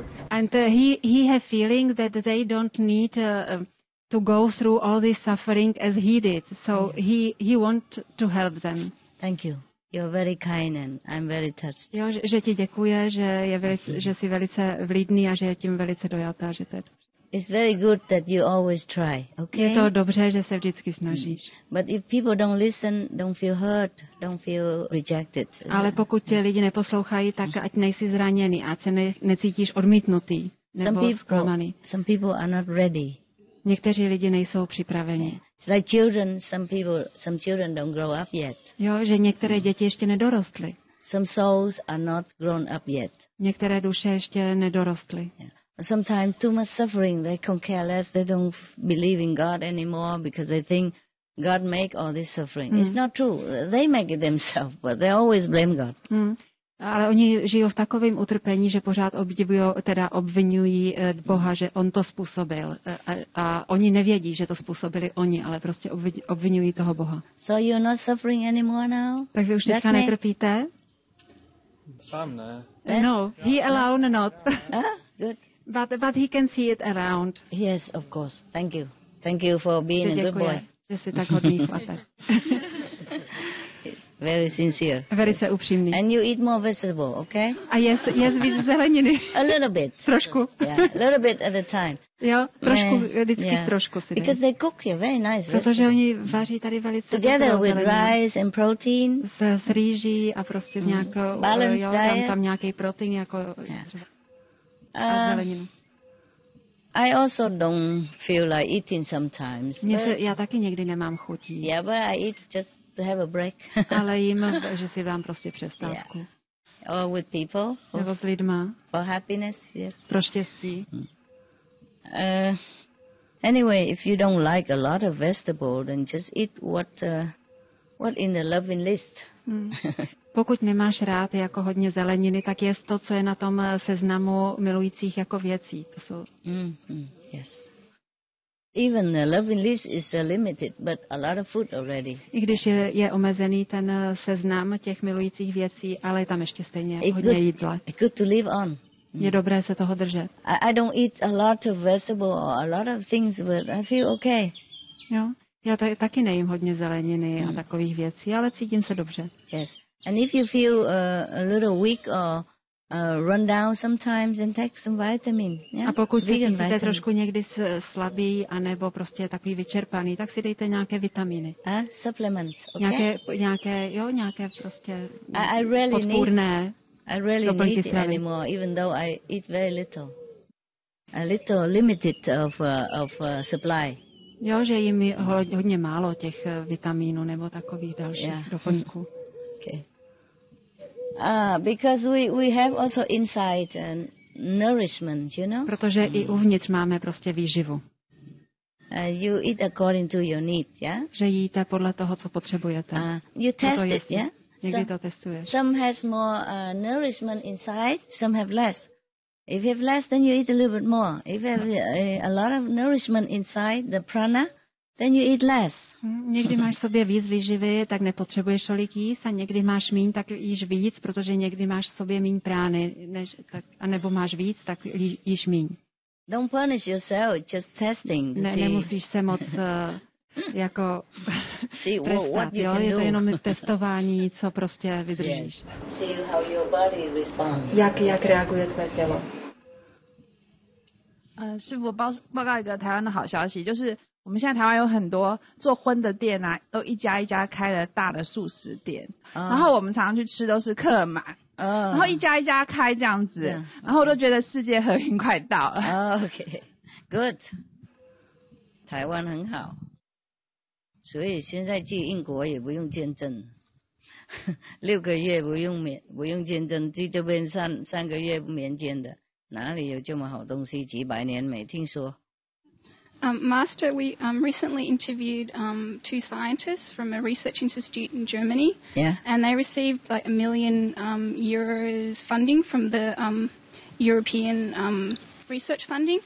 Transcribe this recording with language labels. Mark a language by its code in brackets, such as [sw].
[en] And he had feeling that they don't need to go through all this suffering as he did. So he want to help them. Thank you. You're very kind and I'm very touched. [cs] Jo, že ti děkuje, že jsi velice vlídný a že je tím velice dojatá, že to je. [en] It's very good that you always try, okay? [cs] Je to dobře, že se vždycky snažíš. [en] But if people don't listen, don't feel hurt, don't feel rejected. [cs] Ale pokud tě lidi neposlouchají, tak ať nejsi zraněný, ať se necítíš odmítnutý nebo zklamaný. [en] Some people are not ready. [cs] Někteří lidi nejsou připraveni. [en] It's like children, some children don't grow up yet. [cs] Jo, že některé děti ještě nedorostly. [en] Some souls are not grown up yet. [cs] Některé duše ještě nedorostly. [en] Yeah. Sometimes too much suffering, they can care less, they don't believe in God anymore because they think God make all this suffering. It's not true. They make it themselves, but they always blame God. [cs] Ale oni žijou v takovém utrpení, že pořád obvinují Boha, že on to způsobil. A oni nevědí, že to způsobili oni, ale prostě obvinují toho Boha. [en] So you're not suffering anymore now? [cs] Tak vy už teďka netrpíte? Sám ne. [en] No, he alone not. Good. But he can see it around. Yes, of course. Thank you. Thank you for being a good boy. [cs] Že jsi tak hodný chlapec. [en] Very sincere. [cs] Velice upřímný. [en] And you eat more vegetable, okay? [cs] A jest víc zeleniny. [en] A little bit. [cs] Trošku. [en] Yeah, a little bit at a time. [cs] Jo, trošku, vždycky trošku si dej. [en] Because they cook here very nice vegetables. [cs] Protože oni vaří tady velice [en] together with rice and protein. [cs] S rýží a prostě nějakou, [en] balanced diet. [cs] tam nějaký protein, jako a zeleninu? [en] I also don't feel like eating sometimes. [cs] Já taky někdy nemám chutí. [en] Yeah, but I eat just to have a break. [cs] Ale jím, že si dám prostě přestávku. [en] Yeah. Or with people. [cs] Nebo s lidma. [en] For happiness, yes. [cs] Pro štěstí. [en] Anyway, if you don't like a lot of vegetable, then just eat what in the loving list. [cs] Pokud nemáš rád jako hodně zeleniny, tak jest to, co je na tom seznamu milujících jako věcí. To jsou... [en] Yes. Even the loving list is limited, but a lot of food already. [cs] I když je omezený ten seznam těch milujících věcí, ale je tam ještě stejně hodně jídla. [en] It's good to live on. [cs] Je dobré se toho držet. [en] I don't eat a lot of vegetable or a lot of things, but I feel okay. [cs] Jo, já taky nejím hodně zeleniny a takových věcí, ale cítím se dobře. [en] Yes. And if you feel a little weak or run down sometimes, then take some vitamin. Yeah? [cs] A pokud se cítíte trošku někdy slabý anebo prostě takový vyčerpaný, tak si dejte nějaké vitaminy. [en] Supplements, okay? [cs] Nějaké prostě podpůrné. [en] I really need it anymore, even though I eat very little. A little limited of supply. [cs] Jo, že jim hodně málo těch vitamínů nebo takových dalších doplňků. [en] Okay. Because we have also inside nourishment, you know. [cs] Protože i uvnitř máme prostě výživu. [en] You eat according to your need, yeah. [cs] Že jíte podle toho, co potřebujete. [en] You test it, yeah. [cs] Někdy to testuješ. [en] Some has more nourishment inside, some have less. If you have less, then you eat a little bit more. If you have a lot of nourishment inside, the prana, then you eat less. [cs] Někdy máš sobě víc výživy, tak nepotřebuješ tolik jíst, a někdy máš míň, tak jíš víc, protože někdy máš v sobě míň prány, anebo máš víc, tak jíš míň. [en] Don't punish yourself, just testing. [cs] Nemusíš se moc jako trestat, jo? Je to jenom testování, co prostě vydržíš. [en] See how your body responds. [cs] Jak reaguje tvé tělo. [zh] 师父报告一个台湾的好消息，就是我们现在台湾有很多做荤的店啊，都一家一家开了大的素食店，然后我们常常去吃都是客满，然后一家一家开这样子，然后我都觉得世界和平快到了。 [en] Okay, good. [zh] 台湾很好，所以现在去英国也不用签证，6个月不用签证，去这边3个月不免签的。哪里有这么好东西？几百年没听说。 [en] Master, we recently interviewed 2 scientists from a research institute in Germany. Yeah. And they received like €1 million euros funding from the European research funding.